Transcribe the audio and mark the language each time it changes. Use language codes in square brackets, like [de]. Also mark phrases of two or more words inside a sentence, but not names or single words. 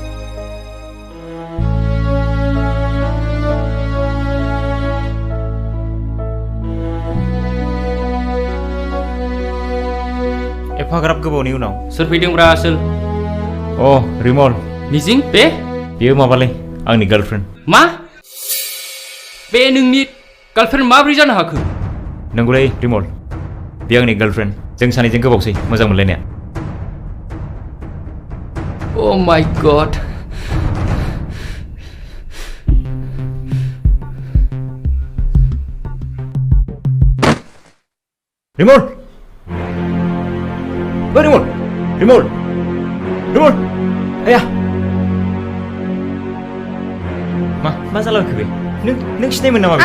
[brx] एफाग्राब गोबावनि उनाव सोर फैदोंब्रा आसोल अ रिमल मिजिं बे बेयो माबालै आंनि गार्लफ्रेन्ड मा बे नोंनि गार्लफ्रेन्ड माबोरै जानो हाखो नंगौलै रिमल बे आंनि गार्लफ्रेन्ड जों सानैजों गोबावसै मोजां मोनलायनाया [en] Oh my god [brx] रिमल रिमल रिमल रिमल आया मा जालांखो बे नों सिनायमोन नामा